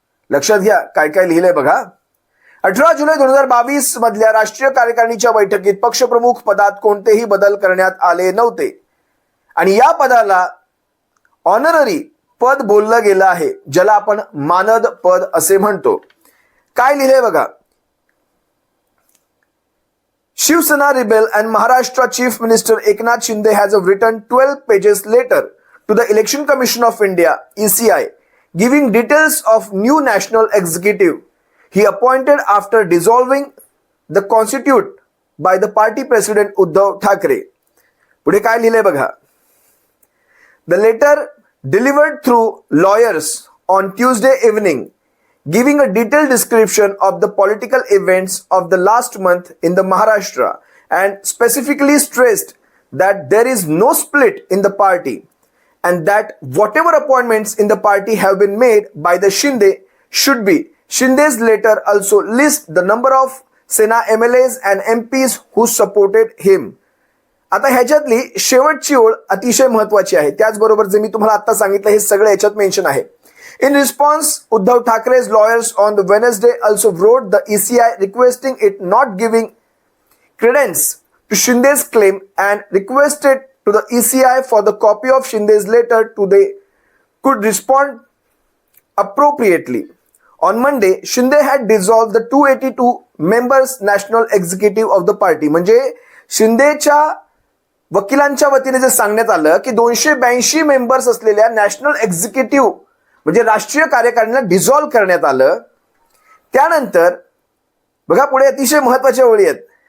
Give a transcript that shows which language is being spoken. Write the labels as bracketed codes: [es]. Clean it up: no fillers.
[mr] लक्षात घ्या काय काय लिहिलंय बघा. 18 जुलै 2022 मधल्या राष्ट्रीय कार्यकारिणीच्या बैठकीत पक्षप्रमुख पदात कोणतेही बदल करण्यात आले नव्हते आणि या पदाला ऑनररी पद बोललं गेलं आहे, ज्याला आपण मानद पद असे म्हणतो. काय लिहिलंय बघा. [en] Shivsena rebel and Maharashtra Chief Minister Eknath Shinde has written 12 pages letter to the Election Commission of India (ECI) giving details of new national executive he appointed after dissolving the constitute by the party president Uddhav Thackeray. [mr] पुढे काय लिहिलंय बघा. [en] The letter delivered through lawyers on Tuesday evening giving a detailed description of the political events of the last month in the Maharashtra and specifically stressed that there is no split in the party and that whatever appointments in the party have been made by the Shinde should be. Shinde's letter also lists the number of Sena MLAs and MPs who supported him. [mr] आता ह्याच्यातली शेवटची ओळ अतिशय महत्वाची आहे. त्याचबरोबर जे मी तुम्हाला आता सांगितलं हे सगळं याच्यात मेन्शन आहे. [en] In response, Uddhav Thacker's lawyers on the Wednesday also wrote the ECI requesting it not giving credence to Shinde's claim and requested to the ECI for the copy of Shinde's letter to they could respond appropriately. On Monday, Shinde had dissolved the 282 members national executive of the party. [mr] म्हणजे शिंदेच्या वकिलांच्या वतीने जे सांगण्यात आलं की 282 members असलेल्या national executive म्हणजे राष्ट्रीय कार्यकारिणीला डिझॉल्व्ह करण्यात आलं. त्यानंतर बघा पुढे अतिशय महत्वाच्या ओळी आहेत.